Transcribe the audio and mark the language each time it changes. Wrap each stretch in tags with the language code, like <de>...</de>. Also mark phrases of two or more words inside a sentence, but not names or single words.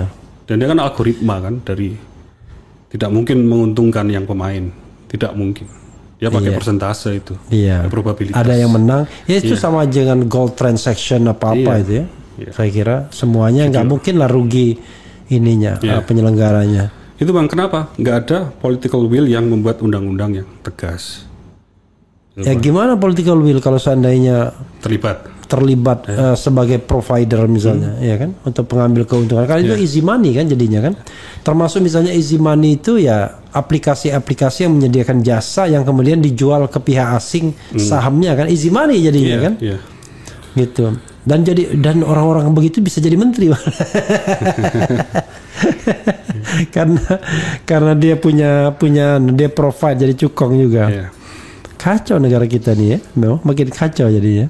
<id>Dan dia kan algoritma kan, dari tidak mungkin menguntungkan yang pemain. Tidak mungkin. Dia pakai persentase itu. Probabilitas. Ada yang menang. Ya itu sama aja dengan</id> <en>gold transaction</en> <id>apa-apa itu ya. Saya kira semuanya nggak mungkin lah rugi ininya, penyelenggaranya. Itu Bang, kenapa nggak ada</id> <en>political will</en> <id>yang membuat undang-undang yang tegas? Ya gimana</id> <en>political will</en> <id>kalau seandainya terlibat sebagai provider misalnya, ya kan, untuk pengambil keuntungan. Karena itu</id> <en>easy money</en> <id>kan jadinya kan. Termasuk misalnya</id> <en>easy money</en> <id>itu ya aplikasi-aplikasi yang menyediakan jasa yang kemudian dijual ke pihak asing sahamnya kan,</id> <en>easy money</en> <id>jadinya kan. Gitu. Dan orang-orang begitu bisa jadi menteri. karena dia punya dia provide jadi cukong juga. Kacau negara kita nih ya. Memang makin kacau jadinya.</id>